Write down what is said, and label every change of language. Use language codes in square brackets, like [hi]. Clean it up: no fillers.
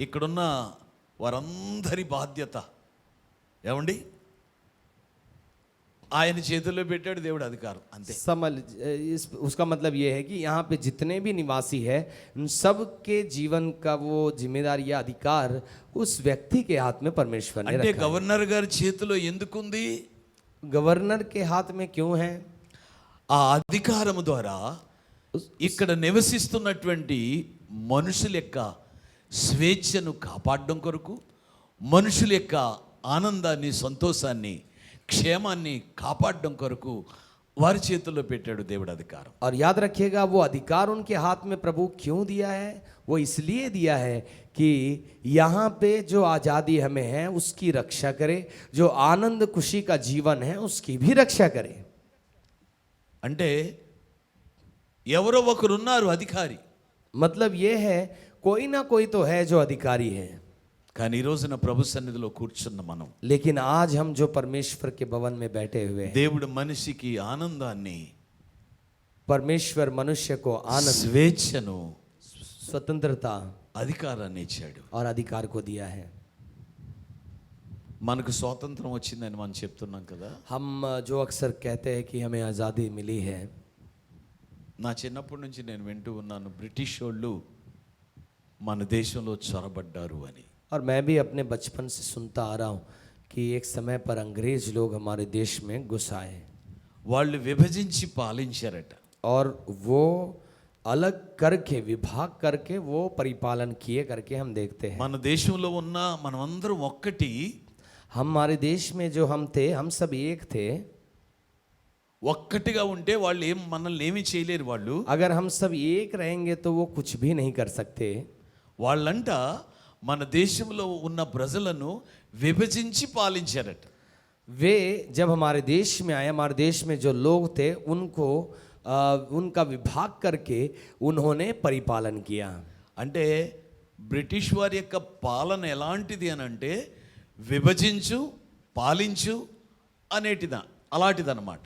[te] ఇక్కడున్న వారందరి బాధ్యత ఏమండి ఆయన చేతుల్లో పెట్టాడు దేవుడు అధికారం అంతే. [hi] उसका मतलब ये है कि यहाँ पे जितने भी निवासी है उन सब के जीवन का वो जिम्मेदारी या अधिकार उस व्यक्ति के हाथ में परमेश्वर ने [te] అంటే [hi] रखा है। [te] గవర్నర్ గారి చేతిలో ఎందుకుంది? [hi] गवर्नर के हाथ में क्यों है? [te] ఆ అధికారం ద్వారా ఇక్కడ నివసిస్తున్నటువంటి మనుషుల యొక్క స్వేచ్ఛను కాపాడడం కొరకు, మనుషుల యొక్క ఆనందాన్ని, సంతోషాన్ని, క్షేమాన్ని కాపాడడం కొరకు వారి చేతుల్లో పెట్టాడు దేవుడు అధికారం. [hi] और याद रखिएगा वो अधिकार उनके हाथ में प्रभु क्यों दिया है? वो इसलिए दिया है कि यहाँ पे जो आज़ादी हमें है उसकी रक्षा करे, जो आनंद खुशी का जीवन है उसकी भी रक्षा करे। [te] అంటే ఎవరో ఒకరు ఉన్నారు అధికారి, [hi] मतलब ये है कोई ना कोई तो है जो अधिकारी है। [te] కానీ ఈ రోజున ప్రభు సన్నిధిలో కూర్చున్న మనం, [hi] लेकिन आज हम जो परमेश्वर के भवन में बैठे हुए हैं, [te] దేవుడు మనిషికి ఆనందాన్ని, [hi] परमेश्वर मनुष्य को आनंद, [te] స్వేచ్ఛను, [hi] स्वतंत्रता [te] అధికారాన్ని ఇచ్చాడు. [hi] और अधिकार को दिया है। [te] మనకు స్వాతంత్రం వచ్చిందని మనం చెప్తున్నాం కదా. [hi] हम जो अक्सर कहते हैं कि हमें आज़ादी मिली है, [te] నా చిన్నప్పటి నుంచి నేను వింటూ ఉన్నాను బ్రిటిష్ వాళ్ళు మన దేశంలో చొరబడ్డారు అని. [hi] और मैं भी अपने बचपन से सुनता आ रहा हूँ कि एक समय पर अंग्रेज लोग हमारे देश में घुस आए [te] వాళ్ళు విభజించి పాలించారట. [hi] और वो अलग करके, विभाग करके वो परिपालन किए करके हम देखते हैं। [te] మన దేశంలో ఉన్న మనమందరం ఒక్కటి, [hi] हमारे देश में जो हम थे, हम सब एक थे। [te] ఒక్కటిగా ఉంటే వాళ్ళు మనల్ని ఏమీ చేయలేరు. వాళ్ళు [hi] अगर हम सब एक रहेंगे तो वो कुछ भी नहीं कर सकते। [te] వాళ్ళంట మన దేశంలో ఉన్న ప్రజలను విభజించి పాలించారట. [hi] वे जब हमारे देश में आए, हमारे देश में जो लोग थे उनको उनका विभाग करके उन्होंने परिपालन किया। [te] అంటే బ్రిటిష్ వారి యొక్క పాలన ఎలాంటిది అని అంటే విభజించు, పాలించు అలాంటిదన్నమాట.